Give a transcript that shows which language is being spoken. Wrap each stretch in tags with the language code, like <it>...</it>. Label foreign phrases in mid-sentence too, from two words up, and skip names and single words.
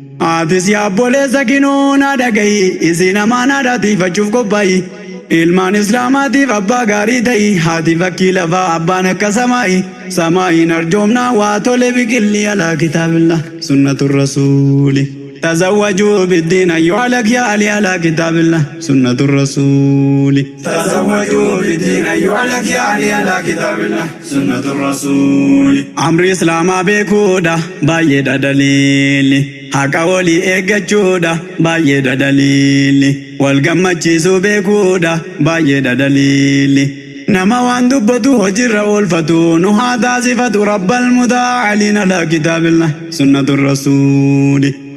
<om>Aatis yaa obboleessa kinoo na dhaga'i, isin amaanaa dhaatiifachuuf qophaa'i. Ilmaan Islaamaatiif abbaa gaarii ta'i, haati fakkii lafaa abbaan akka samaa'i. Samaa'iin arjoomnaa waa tole biqilli</om> <ar>على كتاب الله سنة الرسول. تزوجوا بالدين أيها الأخيار على كتاب الله سنة الرسول. تزوجوا بالدين أيها الأخيار على كتاب الله سنة الرسول.</ar> <om>Amri Islaamaa beekuudha baay'eedha daliilli. Haqa walii eeggachuudha baay'eedha daliilli. Wal gammachiisuu beekuudha baay'eedha daliilli. Nama waan dubbatu hojiirra oolfatu nu haa taasifatu rabbal mutaa'aliin</om> <ar>على كتاب الله سنة الرسول.</ar>